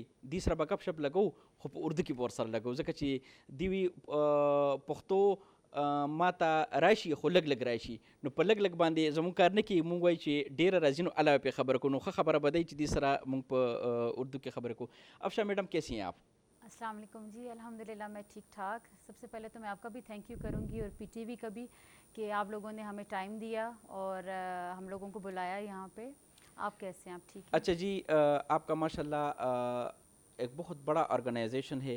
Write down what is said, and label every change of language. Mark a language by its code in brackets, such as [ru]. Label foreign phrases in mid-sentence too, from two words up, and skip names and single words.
[ps] دی سره به ګپ شپ لګو خو په اردو کې به ورسره لګو ځکه چې دی وي پښتو ما ته راشي خو لږ لږ راشي نو په لږ لږ باندې زموږ کار نه کوي. مونږ وایو چې ډېره راځي نو علاوه پرې خبره کوو نو ښه خبره به دی چې دی سره مونږ په اردو کې خبرې کوو. [ur] افشا میڈم کیسی ہیں آپ؟ السلام علیکم جی، الحمدللہ میں ٹھیک ٹھاک. سب سے پہلے تو میں آپ کا بھی [en] thank you [ur] کروں گی اور پی ٹی وی کا بھی کہ آپ لوگوں نے ہمیں ٹائم دیا اور ہم لوگوں کو بلایا یہاں پہ. آپ کیسے ہیں؟ آپ ٹھیک ہیں؟ اچھا جی، آپ کا ماشاء اللہ ایک بہت بڑا آرگنائزیشن ہے.